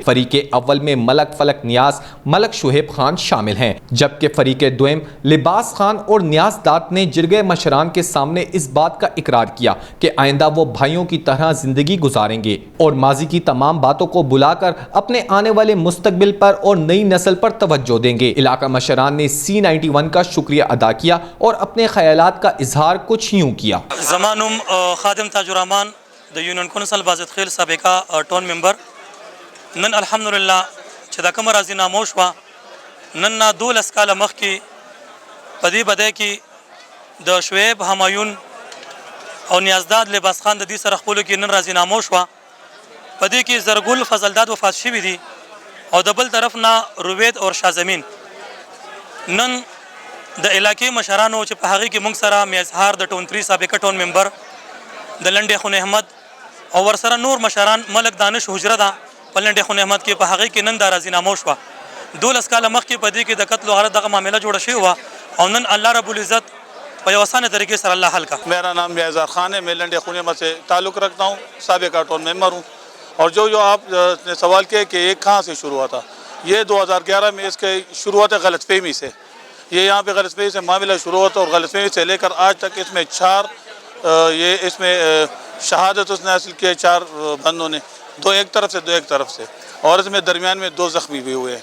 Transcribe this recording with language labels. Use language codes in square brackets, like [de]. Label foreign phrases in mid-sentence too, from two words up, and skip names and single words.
[ur] فریق اول میں ملک فلک نیاز، ملک شعیب خان شامل ہیں، جبکہ فریق دوئم لباس خان اور نیاز دات نے جرگہ مشران کے سامنے اس بات کا اقرار کیا کہ آئندہ وہ بھائیوں کی طرح زندگی گزاریں گے اور ماضی کی تمام باتوں کو بلا کر اپنے آنے والے مستقبل پر اور نئی نسل پر توجہ دیں گے۔ علاقہ مشران نے C91 کا شکریہ ادا کیا اور اپنے خیالات کا اظہار کچھ یوں کیا۔ [ps] زمانم خادم تاج الرحمان د یونین کونسل بازد خیل سابقہ ٹون ممبر نن الحمدللہ چې دا کومه راضینامه وشوه نن نه 12 کاله مخکې په دې بدۍ کې د شعیب همایون او نیازداد لباس خان د دې سره خپلو کې نن راضینامه وشوه۔ په دې کې زرګل فضلداد وفات شوي دي او د بل طرف نه روید اور شاه زمین نن د علاقې مشرانو چې په هغې کې موږ سره میاں اظهار د ټون 3 سابقه ټون ممبر د لنډې خون احمد او ورسره نور مشران ملک دانش حجره ده په لنډې خون احمد کې په هغې کې نن دا راضینامه وشوه۔ 12 کاله مخکې په دې کې د قتل و غارت دغه معامله جوړه شوې وه او نن [ar] الله رب العزت [ur] آسان طریقے سے [ps] اللہ حل کا۔ [ur] میرا نام میاں اظہار خان ہے، میں لنڈے خون احمد سے تعلق رکھتا ہوں، سابقہ ٹون ممبر ہوں۔ اور جو آپ نے سوال کیا کہ یہ کہاں سے شروع ہوا تھا، یہ 2011 میں اس کے شروع ہوتا ہے غلط فہمی سے۔ یہ یہاں پہ غلط فہمی سے معاملہ شروع ہوتا ہے اور غلط فہمی سے لے کر آج تک اس میں 4 اس میں شہادت اس نے حاصل کی ہے 4 بندوں نے، 2 ایک طرف سے 2 ایک طرف سے، اور اس میں درمیان میں 2 زخمی بھی ہوئے ہیں۔